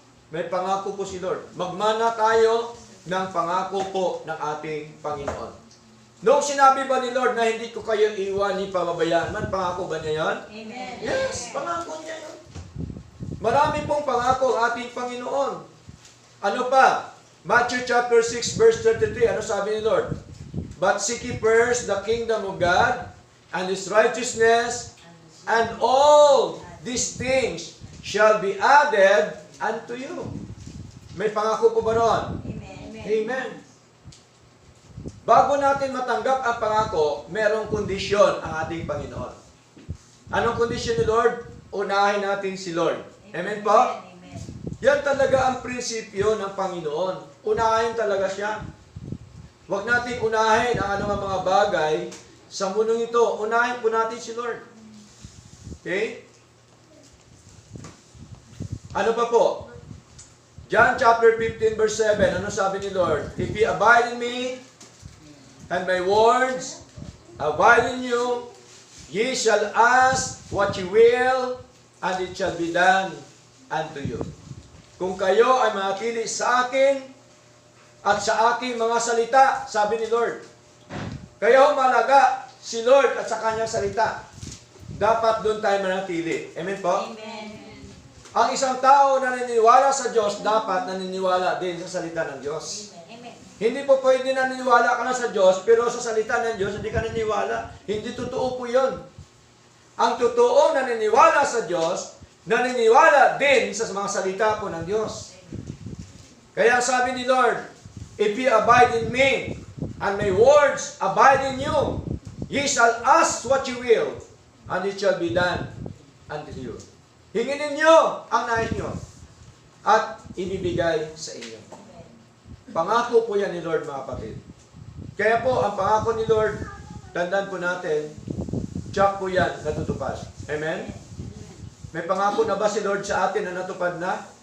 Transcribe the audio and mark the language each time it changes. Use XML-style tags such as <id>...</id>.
<tl>May pangako po si Lord. Magmana tayo ng pangako po ng ating Panginoon. Noong sinabi ba ni Lord na hindi ko kayo iwan ni pababayaan man, pangako ba niya yan? Amen. Yes, pangako niya yun. Marami pong pangako ang ating Panginoon. Ano pa?</tl> <en>Matthew chapter 6 verse 33,</en> <tl>ano sabi ni Lord?</tl> <en>But seek ye first the kingdom of God and His righteousness, and all these things shall be added unto you.</en> <tl>May pangako po ba noon? Amen. Amen. Bago natin matanggap ang pangako, merong kondisyon ang ating Panginoon. Anong kondisyon ni Lord? Unahin natin si Lord. Amen po? Amen. Yan talaga ang prinsipyo ng Panginoon. Unahin talaga siya. Huwag natin unahin ang anumang mga bagay sa mundong ito. Unahin po natin si Lord. Okay? Ano pa po?</tl> <en>John chapter 15 verse 7.</en> <tl>Ano sabi ni Lord?</tl> <en>If ye abide in me, and my words abide in you, ye shall ask what ye will, and it shall be done unto you.</en> <tl>Kung kayo ay manatili sa akin, at sa aking mga salita, sabi ni Lord. Kayo malaga si Lord at sa kanyang salita. Dapat doon tayo manatili. Amen po? Amen. Ang isang tao na naniniwala sa Diyos, dapat naniniwala din sa salita ng Diyos. Amen. Hindi po pwede naniniwala ka na sa Diyos, pero sa salita ng Diyos, hindi ka naniniwala. Hindi totoo po yun. Ang totoong naniniwala sa Diyos, naniniwala din sa mga salita po ng Diyos. Kaya sabi ni</tl> <en>Lord, if ye abide in me, and my words abide in you, ye shall ask what you will, and it shall be done unto you.</en> <tl>Hinginin nyo ang nais nyo, at ibibigay sa inyo. Pangako po yan ni Lord, mga kapatid. Kaya po, ang pangako ni Lord, tandaan po natin, tsak po yan, natutupad. Amen? May pangako na ba si Lord sa atin na natupad na?</tl>